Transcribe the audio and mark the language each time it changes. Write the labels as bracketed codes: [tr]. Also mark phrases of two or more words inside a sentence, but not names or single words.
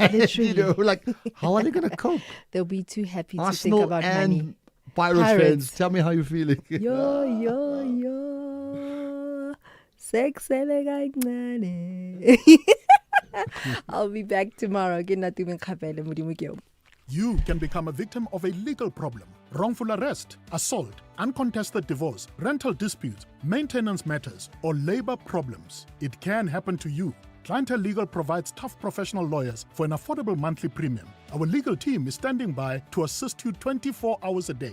[en] Literally. How are they going to cope? They'll be too happy to Arsenal think about and money. Pirates fans, tell me how you're feeling. [zu] Yo. Sexele kancane. [en] I'll be back tomorrow. [nso] Ke nna tume kgapele, Modimo ke yo. [en] You can become a victim of a legal problem: wrongful arrest, assault, uncontested divorce, rental disputes, maintenance matters, or labor problems. It can happen to you. Clientele Legal provides tough professional lawyers for an affordable monthly premium. Our legal team is standing by to assist you 24 hours a day.